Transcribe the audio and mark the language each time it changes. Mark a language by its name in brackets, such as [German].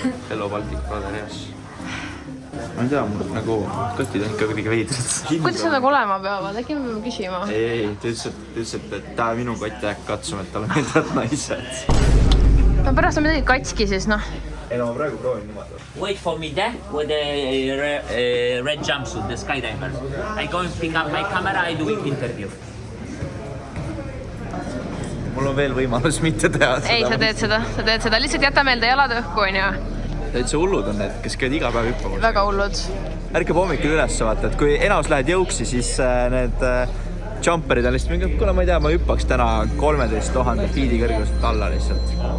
[English] Hello Baltic Brother, yes. [Estonian] Ma ei tea, nagu kõtid on ikka kuidagi veidrid. Kuidas nad nagu olema peavad? Äkki me peame küsima? Ei, ta ütles, et ta minu kotti äkki katsuma, et talle meeldivad naised. No pärast on midagi katski siis, noh. Ei, no ma praegu proovin niimoodi. [English] Wait for me there with the red jumpsuit, the skydiver. I go and pick up my camera, I do it interview. [Estonian] Mul on veel võimalus mitte teha seda. Ei, sa teed seda. Lihtsalt jäta meelde jalad õhku, on ju. Täitsa hullud on need, kes käid iga päev hüppamas. Väga hullud. Ärkab hommikul üles vaata, et kui enamus lähed jõuksi, siis need jumperid on lihtsalt mingi, kuna ma ei tea, ma hüppaks täna 13 000 feet'i kõrguselt alla lihtsalt.